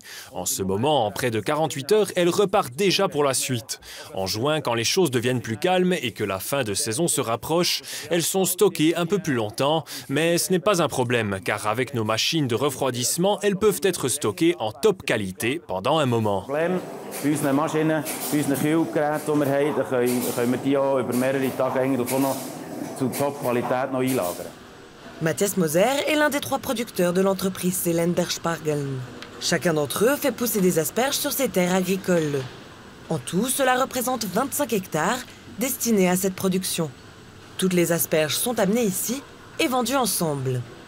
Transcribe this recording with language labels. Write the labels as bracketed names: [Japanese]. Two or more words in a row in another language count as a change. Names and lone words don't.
[French] En ce moment, en près de 48 heures, elles repartent déjà pour la suite. En juin, quand les choses deviennent plus calmes et que la fin de saison se rapproche, elles sont stockées un peu plus longtemps, mais ce n'est pas un problème, car avec nos machines de refroidissement, elles peuvent être stockées en top qualité pendant un moment. [German] Bei unseren Maschinen, bei unseren Kühlgeräten, die wir haben, können wir die auch über mehrere Tage eigentlich auch noch zu Top-Qualität noch einlagern. [French] Matthias Moser est l'un des 3 producteurs de l'entreprise Seelenderspargeln. Chacun d'entre eux fait pousser des asperges sur ses terres agricoles. En tout, cela représente 25 hectares destinés à cette production. Toutes les asperges sont amenées ici et vendues ensemble.